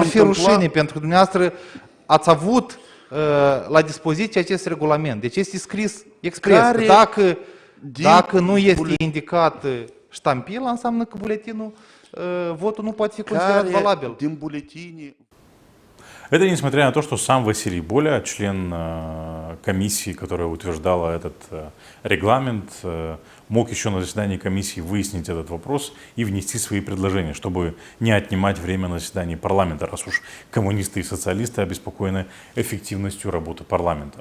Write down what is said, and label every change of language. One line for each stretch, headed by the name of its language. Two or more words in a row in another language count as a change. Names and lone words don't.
Romanian: mi-ar fi întâmpla? rușine, pentru că dumneavoastră ați avut la dispoziție acest regulament. Deci este scris expres. Care Dacă nu este indicat ștampila, înseamnă că buletinul, votul nu poate fi considerat Care valabil. din buletini...
Russian: Это несмотря на то, что сам Василий Боля, член комиссии, которая утверждала этот регламент, мог еще на заседании комиссии выяснить этот вопрос и внести свои предложения, чтобы не отнимать время на заседании парламента, раз уж коммунисты и социалисты обеспокоены эффективностью работы парламента.